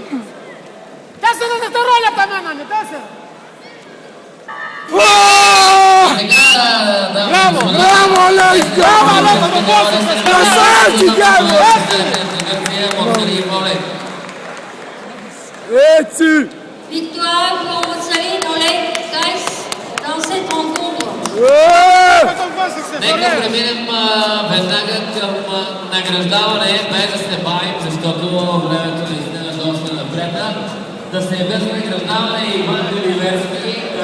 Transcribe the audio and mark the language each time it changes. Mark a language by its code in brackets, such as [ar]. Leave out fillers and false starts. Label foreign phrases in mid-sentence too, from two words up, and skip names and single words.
[el] 4 δευτερόλεπτα μένανε, 4. Μπράβο, Αλέκα! Κρασάκι κι άλλο! Έτσι! [fr] Victoire pour Moussaline Olek Kais dans cette rencontre. [bg] Нека преминем веднага към награждаване, без да се бавим, защото времето наистина доста напредна. Да се явят награждаване Иван Геливерски.